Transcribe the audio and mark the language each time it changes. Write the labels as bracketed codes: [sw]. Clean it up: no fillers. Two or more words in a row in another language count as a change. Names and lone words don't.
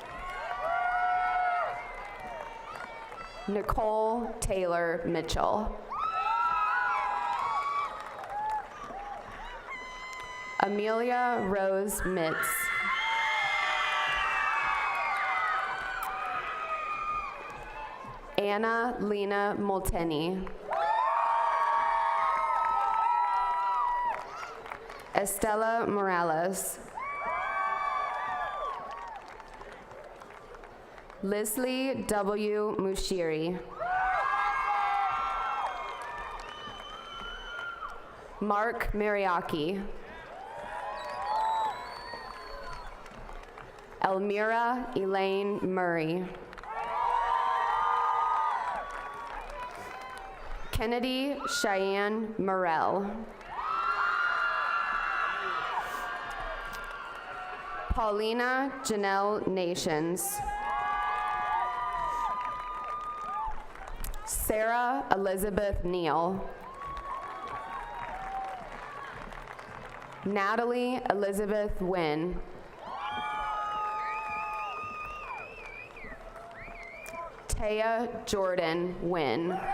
[en] Nicole Taylor Mitchell. Amelia Rose Mitz. Anna Lena Molteni. Estella Morales. Leslie W. Mushiri. Mark Mariaki. Elmira Elaine Murray. Kennedy Cheyenne Morell. Paulina Janelle Nations. Sarah Elizabeth Neal. Natalie Elizabeth Wynn. Taya Jordan Wynn.